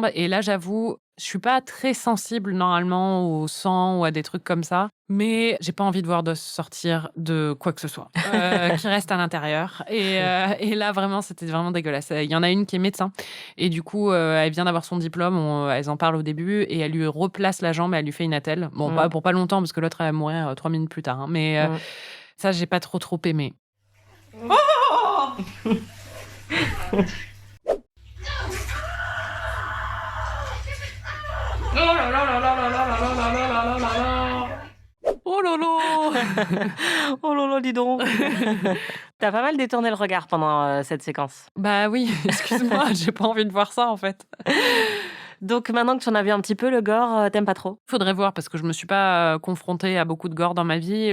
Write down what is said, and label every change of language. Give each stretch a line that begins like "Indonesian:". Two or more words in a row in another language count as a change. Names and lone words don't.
French: Et là, j'avoue, je suis pas très sensible normalement au sang ou à des trucs comme ça, mais j'ai pas envie de voir d'os sortir de quoi que ce soit qui reste à l'intérieur. Et là, vraiment, c'était vraiment dégueulasse. Il y en a une qui est médecin et du coup, elle vient d'avoir son diplôme. Elles en parlent au début et elle lui replace la jambe et elle lui fait une attelle. Bon, pas pour pas longtemps parce que l'autre elle va mourir 3 minutes plus tard. Hein, mais ça, j'ai pas trop aimé. Oh Oh là là là là là là là là là là là là. Oh lolo. Oh lolo, dis donc. T'as pas mal détourné le regard pendant cette séquence. Bah oui, excuse-moi, j'ai pas envie de voir ça en fait. Donc maintenant que tu en as vu un petit peu, le gore, t'aimes pas trop? Faudrait voir parce que je me suis pas confrontée à beaucoup de gore dans ma vie.